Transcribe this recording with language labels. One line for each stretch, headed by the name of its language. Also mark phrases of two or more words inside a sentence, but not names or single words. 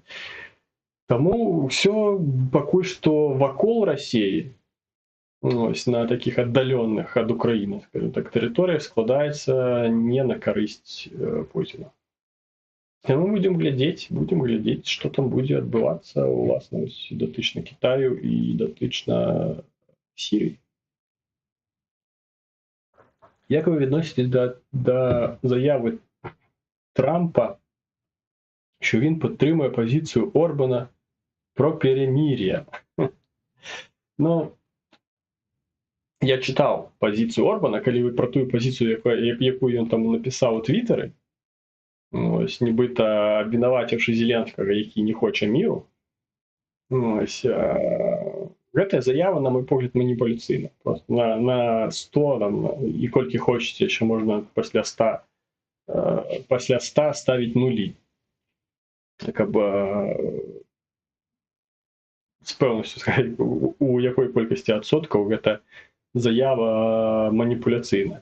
Belarusian: Таму ўсё пакуль што вакол Расіі, на такіх аддаленых ад Украіны, скажем так, тэрыторыях складаецца не на карысць Пуціна. Мы будем глядзець, што там будзе адбывацца уласна датычна Кітаю і датычна Сірыі.
Ukrainian: Як вы відноситесь да заяви Трампа, що він підтримує позицію Орбана про перемир'я? Ну, я читав позицію Орбана, коли ви про ту позицію, яку він там написав у Твіттері, ось, нібито обвинувативши Зеленського, який не хоче миру, ось,
Belarusian: гэтая заява, на мой погляд, маніпуляцыйна. Просто на 100, там, і колькі хочаце, яшчэ можна пасля 100 ставіць нулі. Каб з пэўнасцю сказаць, у якой колькасці адсоткаў гэта заява маніпуляцыйная.